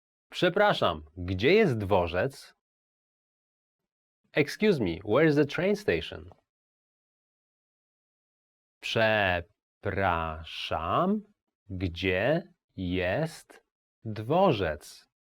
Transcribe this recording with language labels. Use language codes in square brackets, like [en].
[pl] Przepraszam, gdzie jest dworzec? [en] Excuse me, where is the train station? [pl] Przepraszam, gdzie jest dworzec?